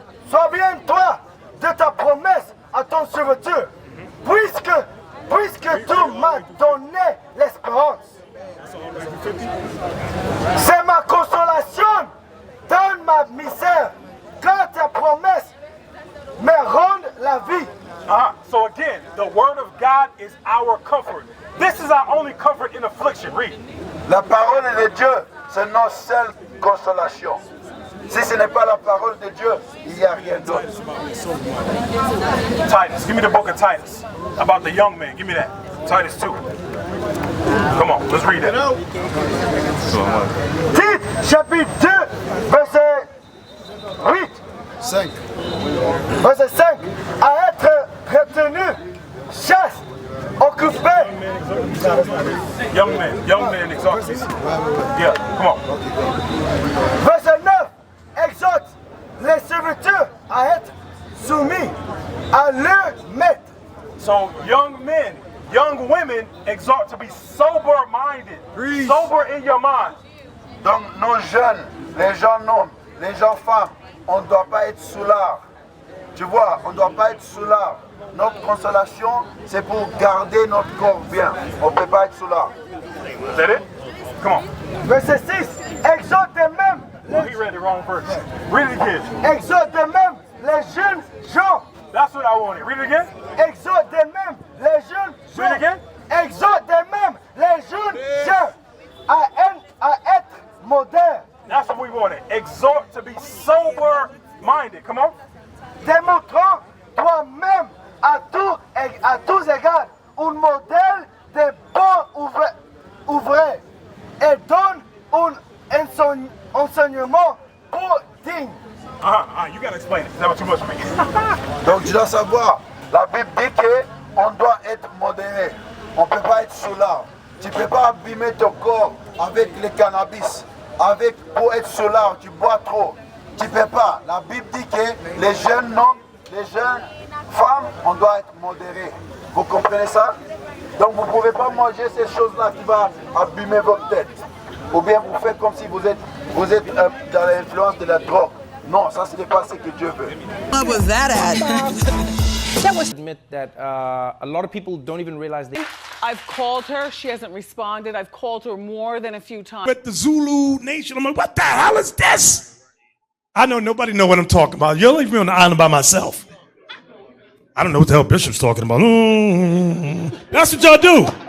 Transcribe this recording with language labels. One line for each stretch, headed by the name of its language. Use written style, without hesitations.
French: Souviens-toi de ta promesse à ton serviteur, puisque tu m'as donné l'espérance. C'est ma consolation dans ma misère, car ta promesse me rend la vie.
English: So again, the word of God is our comfort. This is our only comfort in affliction. Read.
French: La parole de Dieu, c'est notre seule consolation. Si ce n'est pas la parole de Dieu, il n'y a rien d'autre.
English: Titus, give me the book of Titus about the young man. Give me that. Titus 2. Come on, let's read that.
French: Tite, chapitre 2, verset 8.
English: 5.
French: Verset 5. À être retenu, chaste, occupé.
English: Young man, exalt this. Yeah, come on.
French: Verset 9. Exhorte les serviteurs à être soumis à leur maître.
English: So young men, young women exhort to be sober-minded. Sober in your mind.
French: Donc nos jeunes, les jeunes hommes, les jeunes femmes, on ne doit pas être soulard. Tu vois, on ne doit pas être soulard. Notre consolation, c'est pour garder notre corps bien. On ne peut pas être soulard.
English: Is that it? Come on.
French: Verset 6. Exhorte même.
English: Well, he read the wrong verse. Read it again.
French: Exhorte même les jeunes gens.
English: That's what I wanted. Read it again.
French: Exhorte même les jeunes gens.
English: Read it again.
French: Exhorte même les jeunes gens à être modernes.
English: That's what we wanted. Exhort to be sober-minded. Come on.
French: Démontrant toi-même à tous égards un modèle de bon ouvrier et donne un enseignement pour digne.
English: You gotta explain it. That was too much for me.
French: Donc tu dois savoir, la Bible dit qu'on doit être modéré. On ne peut pas être soulard. Tu ne peux pas abîmer ton corps avec le cannabis. Pour être soulard, tu bois trop. Tu ne peux pas. La Bible dit que les jeunes hommes, les jeunes femmes, on doit être modéré. Vous comprenez ça? Donc vous ne pouvez pas manger ces choses-là qui vont abîmer votre tête. Ou bien vous faites comme si vous êtes dans l'influence de la drogue. Non, ça ce n'est pas ce que Dieu veut.
English: What was that at? Admit that a lot of people don't even realize they. I've called her. She hasn't responded. I've called her more than a few times. With the Zulu Nation, I'm like, what the hell is this? I know nobody know what I'm talking about. You'll leave me on the island by myself. I don't know what the hell Bishop's talking about. That's what y'all do.